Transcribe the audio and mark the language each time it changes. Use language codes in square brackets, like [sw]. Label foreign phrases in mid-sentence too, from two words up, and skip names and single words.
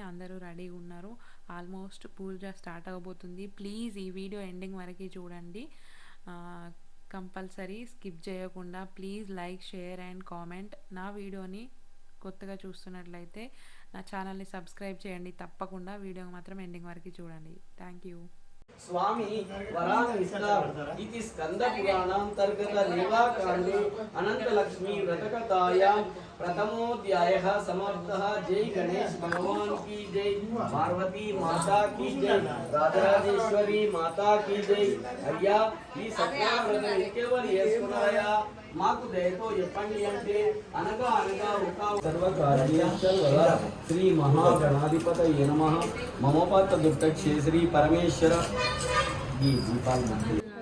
[te] అందరూ రెడీగా ఉన్నారు. ఆల్మోస్ట్ పూజ స్టార్ట్ అవ్వబోతుంది. ప్లీజ్ ఈ [en] video ending [te] వరకు చూడండి, [en] compulsory skip [te] చేయకుండా. [en] please like, share and comment. [te] నా వీడియోని కొత్తగా చూస్తున్నట్లయితే నా ఛానల్ని సబ్స్క్రైబ్ చేయండి తప్పకుండా. వీడియో మాత్రం ఎండింగ్ వరకు చూడండి. [en] thank you. [sa] स्वामी वराहमिहिर इति स्कंदपुराणांतर्गत लीलाकांडे अनंतलक्ष्मी व्रतकथायां प्रथमोऽध्यायः समाप्तः। [hi] जय गणेश भगवान की जय, पार्वती माता की जय, राजराजेश्वरी माता की जय। [te] अय्या ఈ సత్యనారాయణ ఇంకెవరు చేసుకున్నారయ్యా, మాకు దయతో చెప్పండి అంటే అనగా ఒక [sa] సర్వకార్యేశ్వర శ్రీ మహాగణాధిపతయే నమః. మమ పాత్ర దుర్టక్షే శ్రీ పరమేశ్వర [te] ఈ దీపాల మధ్య